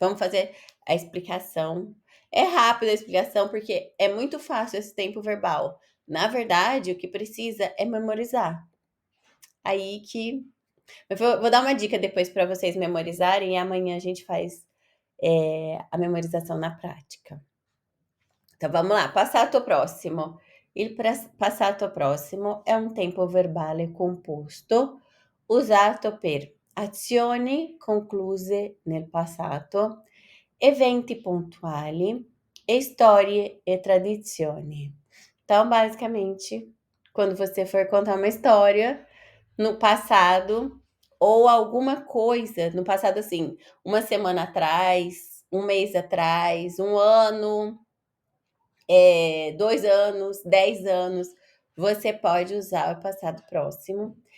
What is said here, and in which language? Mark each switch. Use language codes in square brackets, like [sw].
[pt] Vamos fazer a explicação. É rápida a explicação porque é muito fácil esse tempo verbal. Na verdade, o que precisa é memorizar. Aí que eu vou dar uma dica depois para vocês memorizarem e amanhã a gente faz a memorização na prática. Então vamos lá, passato prossimo. [it] Il passato prossimo è un tempo verbale composto usato per azioni concluse nel passato, eventi pontuali e storie e tradizioni. [pt] Então, basicamente, quando você for contar uma história no passado ou alguma coisa no passado, assim, uma semana atrás, um mês atrás, um ano, 2 anos, 10 anos, você pode usar o passado próximo.